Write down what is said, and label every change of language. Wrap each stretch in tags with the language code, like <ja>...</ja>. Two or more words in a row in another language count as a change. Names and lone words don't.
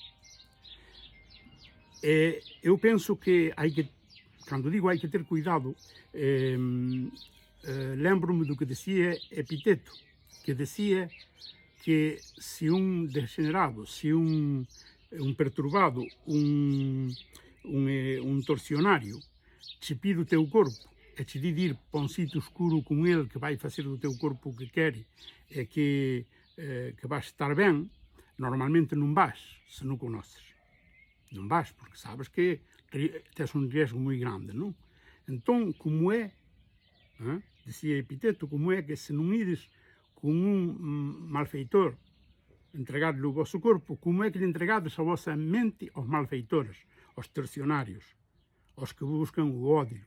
<gl>Eu penso que cando digo hai que ter cuidado, lembro-me do que decía Epiteto, que decía que se un degenerado, se un perturbado, un torcionario che pide o teu corpo e che di ir para un sitio escuro con ele que vai facer do teu corpo o que quere e que vai estar ben,</gl> <pt>normalmente não vais se não conheces. Não vais, porque sabes que tens um risco muito grande, não? Então, como é, dizia Epiteto, como é que se não ires com um malfeitor entregar-lhe o vosso corpo, como é que lhe entregades a vossa mente aos malfeitores, aos tercionários, aos que buscam o ódio?</pt>